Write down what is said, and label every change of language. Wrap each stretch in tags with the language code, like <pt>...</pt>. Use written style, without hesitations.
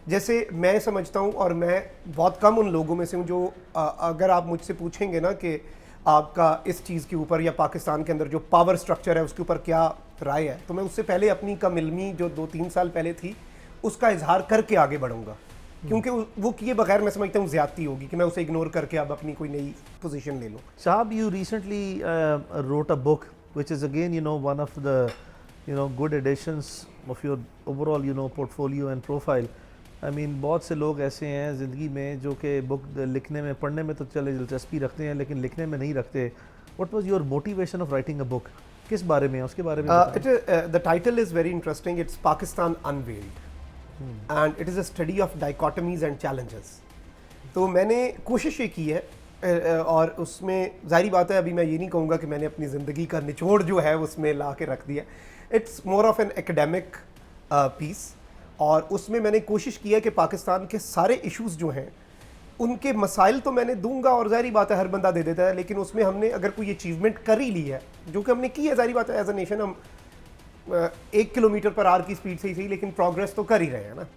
<ur>جیسے میں سمجھتا ہوں، اور میں بہت کم ان لوگوں میں سے ہوں جو اگر آپ مجھ سے پوچھیں گے نا کہ آپ کا اس چیز کے اوپر یا پاکستان کے اندر جو پاور سٹرکچر ہے اس کے اوپر کیا رائے ہے، تو میں اس سے پہلے اپنی کم علمی جو 2-3 سال پہلے تھی اس کا اظہار کر کے آگے بڑھوں گا، کیونکہ وہ کیے بغیر میں سمجھتا ہوں زیادتی ہوگی کہ میں اسے اگنور کر کے اب اپنی کوئی نئی پوزیشن لے لوں.</ur> <en>Shahab, you recently wrote a book, which is again, one of the, good additions of your overall, portfolio and profile. I mean,</en> <ur>بہت سے لوگ ایسے ہیں زندگی میں جو کہ بک لکھنے میں پڑھنے میں تو چلے دلچسپی رکھتے ہیں لیکن لکھنے میں نہیں رکھتے.</ur> <en>What was your motivation of writing a book?</en> <ur>کس بارے میں ہے اس کے بارے میں؟</ur> <en>The title is very interesting. It's Pakistan Unveiled. And it is a study of dichotomies and challenges.</en> <ur>تو میں نے کوشش یہ کی ہے، اور اس میں ظاہری بات ہے ابھی میں یہ نہیں کہوں گا کہ میں نے اپنی زندگی کا نچوڑ جو ہے اس میں لا کے رکھ دیا.</ur> <en>it's more of an academic piece,</en> <ur>اور اس میں نے کوشش کی ہے کہ پاکستان کے سارے ایشوز جو ہیں ان کے مسائل تو میں نے دوں گا، اور ظاہری بات ہے ہر بندہ دے دیتا ہے، لیکن اس میں ہم نے اگر کوئی اچیومنٹ کر ہی لی ہے جو کہ ہم نے کی ہے، ظاہری بات ہے</ur> <en>as a nation</en> <ur>ہم 1 کلومیٹر پر آر کی سپیڈ سے ہی صحیح لیکن پروگرس تو کر ہی رہے ہیں نا.</ur>